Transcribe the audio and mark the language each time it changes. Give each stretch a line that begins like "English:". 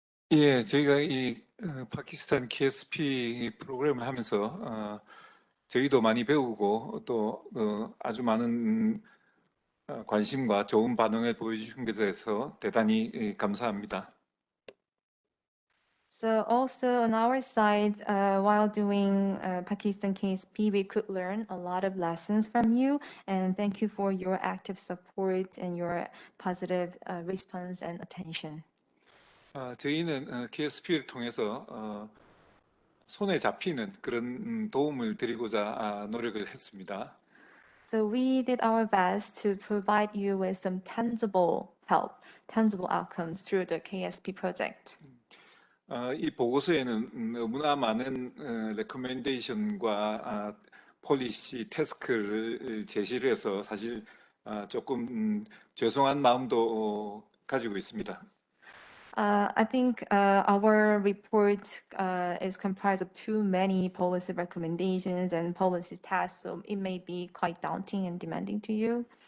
Korean: 예, 저희가 이 파키스탄 KSP 프로그램을 하면서 저희도 많이 배우고 또 아주 많은 관심과 좋은 반응을 보여주신 것에 대해서 대단히 감사합니다.
English: So also on our side, while doing Pakistan KSP, we could learn a lot of lessons from you, and thank you for your active support and your positive response and attention.
Korean: 저희는 KSP를 통해서 손에 잡히는 그런 도움을 드리고자 노력을 했습니다.
English: So we did our best to provide you with some tangible help, tangible outcomes through the KSP project.
Korean: 이 보고서에는 너무나 많은 레커멘데이션과 폴리시 태스크를 제시를 해서 사실 조금 죄송한 마음도 가지고 있습니다.
English: I think our report is comprised of too many policy recommendations and policy tasks, so it may be quite daunting and demanding to you.